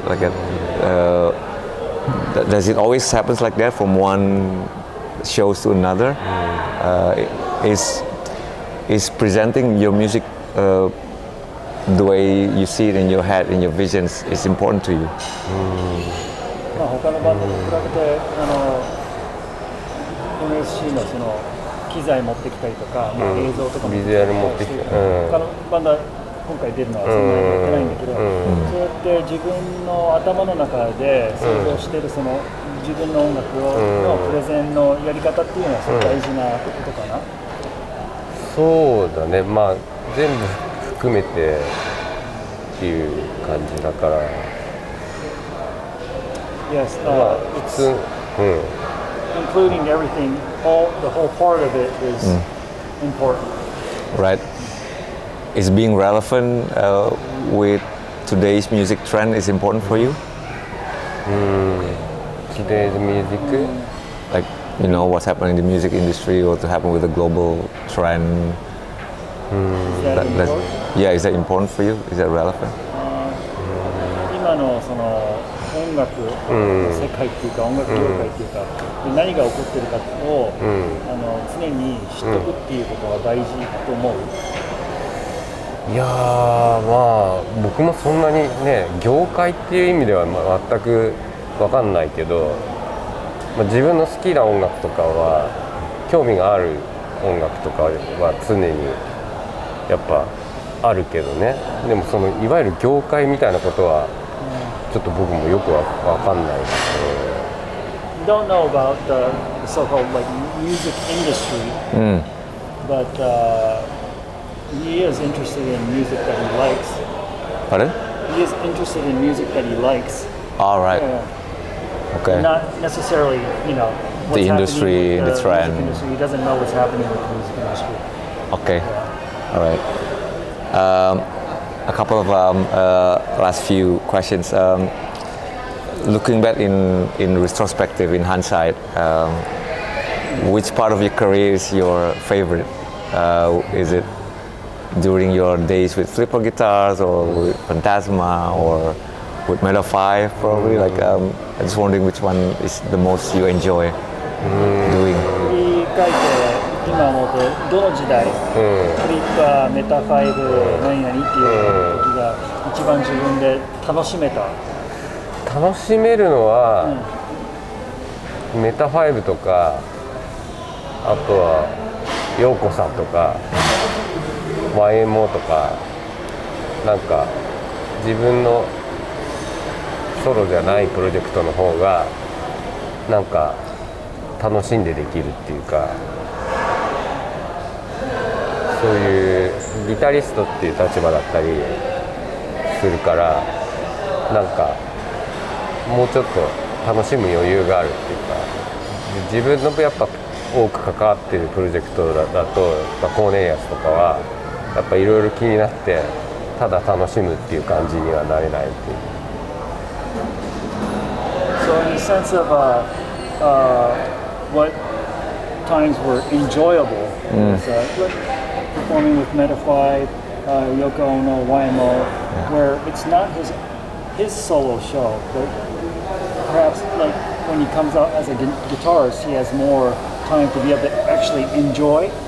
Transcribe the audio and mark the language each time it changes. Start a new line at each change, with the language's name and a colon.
English: Like, does it always happens like that from one shows to another? Is presenting your music the way you see it in your head, in your visions, is important to you?
Japanese: まあ他のバンドと比べてNSC のその機材持ってきたりとか、映像とかもビジュアル持ってきて、他のバンドは今回出るのはそんなにやってないんだけど、そうやって自分の頭の中で想像してるその自分の音楽のプレゼンのやり方っていうのはすごく大事なことかな。そうだね、まあ全部含めてっていう感じだから。
English: Yes,
Japanese: まあ普通、
English: including everything, the whole part of it is important. Right. Is being relevant with today's music trend is important for you? Today's music? Like, what's happening in the music industry or to happen with the global trend? Is that important? Yeah, is that important for you? Is that relevant?
Japanese: 今のその音楽の世界っていうか、音楽業界っていうか、何が起こってるかを、常に知っておくっていうことは大事と思う。いやー、まあ僕もそんなにね、業界っていう意味では全く分かんないけど、自分の好きな音楽とかは興味がある音楽とかは常にやっぱあるけどね。でもそのいわゆる業界みたいなことはちょっと僕もよく分かんないです。
English: You don't know about the so-called like music industry, but he is interested in music that he likes. Pardon? He is interested in music that he likes. All right. Okay. Not necessarily, what's the industry, happening with the trend. Music industry. He doesn't know what's happening with the music industry. Okay. Yeah. All right. A couple of last few questions. Looking back in retrospective, in hindsight, which part of your career is your favorite? Is it during your days with flipper guitars or with Phantasma or with Mellow 5 probably? Like, I'm just wondering which one is the most you enjoy doing.
Japanese: 振り返って今思うとどの時代、フリッパー、メタ5、何々っていう時が一番自分で楽しめた。楽しめるのは、メタ5とか、あとは陽子さんとか YMO とか、なんか自分のソロじゃないプロジェクトの方がなんか楽しんでできるっていうか、そういうギタリストっていう立場だったりするから、なんかもうちょっと楽しむ余裕があるっていうか、自分のやっぱ多く関わってるプロジェクトだと、コーネリアスとかはやっぱいろいろ気になってただ楽しむっていう感じにはなれないっていう。
English: So in the sense of what times were enjoyable was performing with Meta 5, Yoko Ono, YMO, where it's not his solo show, but perhaps like when he comes out as a guitarist, he has more time to be able to actually enjoy